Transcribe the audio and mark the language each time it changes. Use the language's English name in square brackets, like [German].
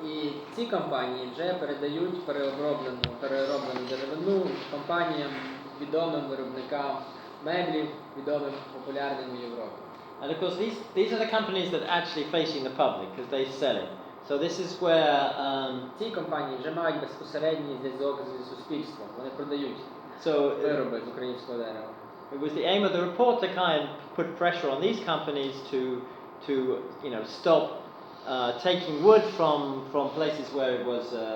[Ukrainian] І ці компанії вже передають перероблену деревину компаніям, відомим виробникам меблів, відомим популярним у Європі. [English] And of course, these are the companies that are actually facing the public because they sell it. So this is where [Ukrainian] Ці компанії вже мають безпосередній зв'язок з суспільством. Вони продають вироби з українського дерева. [English] it was the aim of the report to kind of put pressure on these companies to stop taking wood from places where it was.